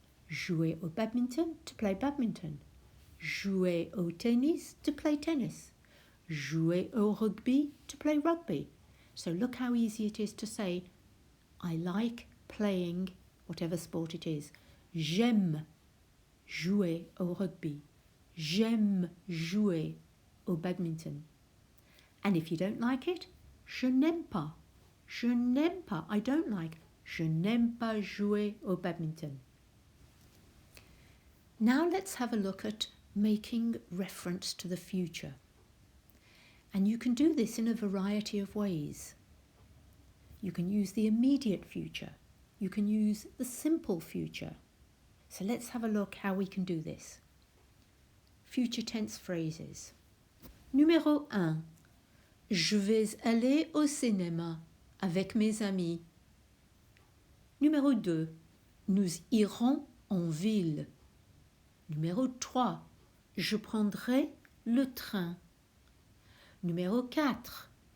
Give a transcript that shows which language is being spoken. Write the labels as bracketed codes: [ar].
[fr] Jouer au badminton, [en] to play badminton. [fr] Jouer au tennis, [en] to play tennis. [fr] Jouer au rugby, [en] to play rugby. So look how easy it is to say, I like playing whatever sport it is. [fr] J'aime jouer au rugby. J'aime jouer au badminton. [en] And if you don't like it, [fr] je n'aime pas. Je n'aime pas. [en] I don't like. [fr] Je n'aime pas jouer au badminton. [en] Now let's have a look at making reference to the future. And you can do this in a variety of ways. You can use the immediate future. You can use the simple future. So let's have a look how we can do this. Future tense phrases. Numéro 1. [fr] Je vais aller au cinéma avec mes amis. Numéro 2. Nous irons en ville. Numéro 3. Je prendrai le train. Numéro 4.